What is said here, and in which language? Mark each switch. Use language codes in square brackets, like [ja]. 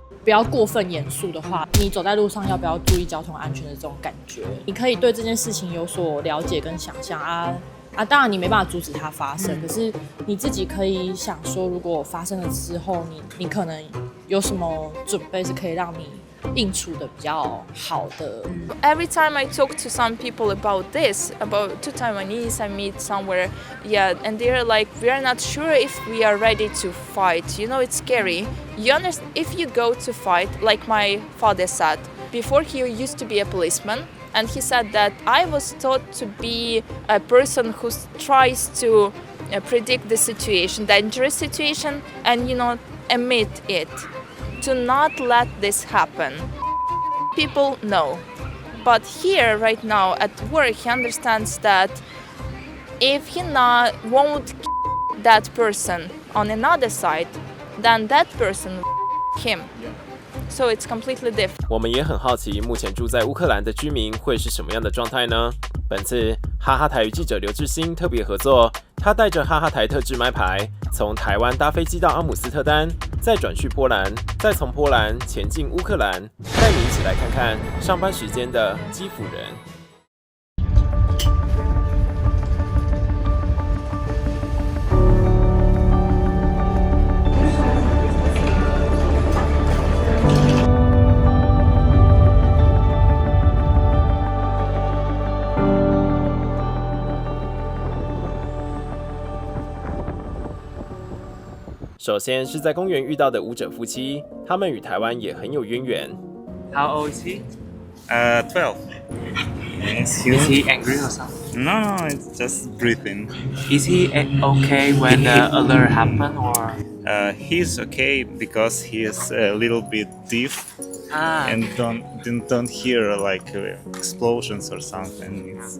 [zh] 不要过分严肃的话，你走在路上要不要注意交通安全的这种感觉？你可以对这件事情有所了解跟想象啊，当然你没办法阻止它发生，可是你自己可以想说，如果发生了之后，你可能有什么准备是可以让你应处的比较好的。 [en] Every time I talk to some people about this, about two Taiwanese I meet somewhere, and they're like, we are not sure if we are ready to fight. It's scary. You understand? If you go to fight, like my father said, before he used to be a policeman. And he said that I was taught to be a person who tries to predict the situation, dangerous situation, and admit it, to not let this happen. People know, but here right now at work he understands that if he won't kill that person on another side, then that person him. So it's completely different. [zh] 我们也很好奇，目前住在乌克兰的居民会是什么样的状态呢？本次哈哈台语记者刘志兴特别合作，他带着哈哈台特制麦牌，从台湾搭飞机到阿姆斯特丹，再转去波兰，再从波兰前进乌克兰，带你一起来看看上班时间的基辅人。首先是在公园遇到的舞者夫妻，他们与台湾也很有渊源。 [en] How old is he? 12. Is he angry or something? No, it's just breathing. Is he okay when the alert happen or? He's okay because he is a little bit deaf and don't hear like explosions or something.